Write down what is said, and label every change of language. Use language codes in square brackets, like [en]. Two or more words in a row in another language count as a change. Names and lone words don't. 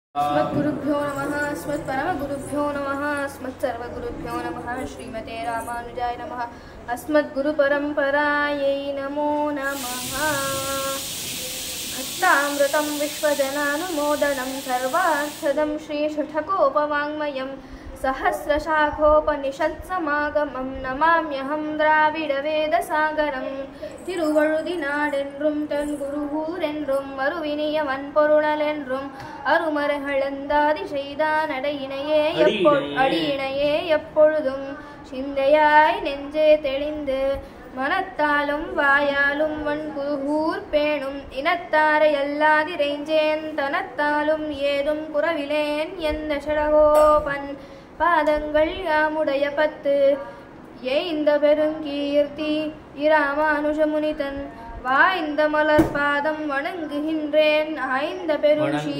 [sa] अस्मद्गुरुभ्यो नमः अस्मत्परमगुरुभ्यो नमः अस्मत्सर्वगुरुभ्यो नमः श्रीमते रामानुजाय नमः अस्मद्गुरुपरम्परायै नमो नमः भक्तामृतं विश्वजनानुमोदनं सर्वार्थदं श्रीषठकोपवाङ्मयं सहस्रशाखोपनिषत्समागमं नमाम्यहं [ta] द्राविडवेदसागरं திருவழுதிநாடென்றும் தன் குருகூரென்றும் மறுவினியவன் பொருளலென்றும் அருமறைகளந்தாதி செய்தான் அடியினையே எப்பொழுதும் சிந்தையாய் நெஞ்சே தெளிந்து மனத்தாலும் வாயாலும் வன் குருகூர் பேணும் இனத்தாரை அல்லாதிரைஞ்சேன் தனத்தாலும் ஏதும் குறவிலேன் எந்த ஷடகோபன் பாதங்கள் யாமுடைய பத்து ஏய்ந்த பெருங்கீர்த்தி இராமானுஜமுனிதன் வாய்ந்த மலர் பாதம் வணங்குகின்றேன் ஆய்ந்த பெரும்